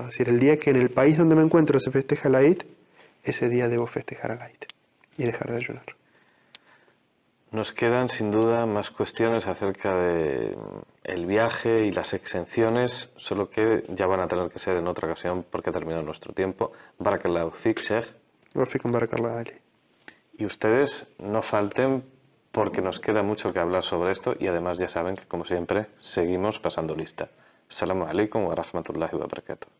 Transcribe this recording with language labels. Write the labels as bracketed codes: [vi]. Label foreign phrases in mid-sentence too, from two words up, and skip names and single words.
[es] Es decir, el día que en el país donde me encuentro se festeja el Eid, ese día debo festejar el Eid y dejar de ayunar. Nos quedan sin duda más cuestiones acerca de el viaje y las exenciones, solo que ya van a tener que ser en otra ocasión porque ha terminado nuestro tiempo. [ar] بارك الله فيك، شيخ. وفيكم بارك الله علي. [es] Y ustedes no falten porque nos queda mucho que hablar sobre esto y además ya saben que, como siempre, seguimos pasando lista. [ar] السلام عليكم ورحمة الله وبركاته.